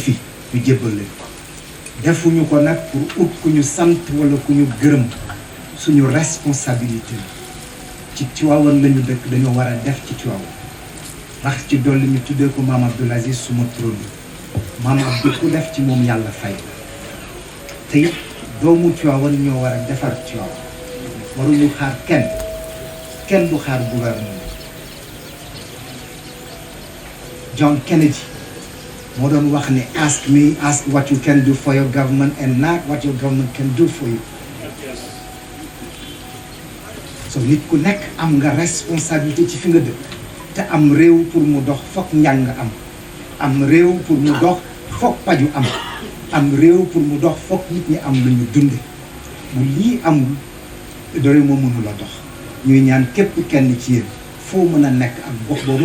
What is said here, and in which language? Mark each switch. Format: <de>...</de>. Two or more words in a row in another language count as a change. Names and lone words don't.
<wo>fii ñu jébbal leen ko defuñu ko nag pour ut ku ñu sant wala ku ñu gërëm suñu responsabilité ci Tiwaawan lañu dëkk dañoo war a def ci Tiwaawan ndax ci dolli ñu tuddee ko maam Abdoul Aziz suma trône maam Abdou ku def ci moom yàlla fay te it doomu Tiwaawan ñoo war a defar Tiwaawan waruñu xaar kenn du xaar gouvernement.</wo> <en>John Kennedy</en> <wo>moo doon wax ne</wo> <en>ask what you can do for your government and not what your government can do for you.</en> <wo>so nit ku nekk am nga responsabilité ci fi nga dëkk te am réew pour mu dox fokk njàng am réew pour mu dox fokk paju am réew pour mu dox fokk nit ñi am lu ñu dunde bu lii amul réew ma mënu la dox ñuy ñaan képp kenn ci yéen foo mën a nekk ak gox boo</wo>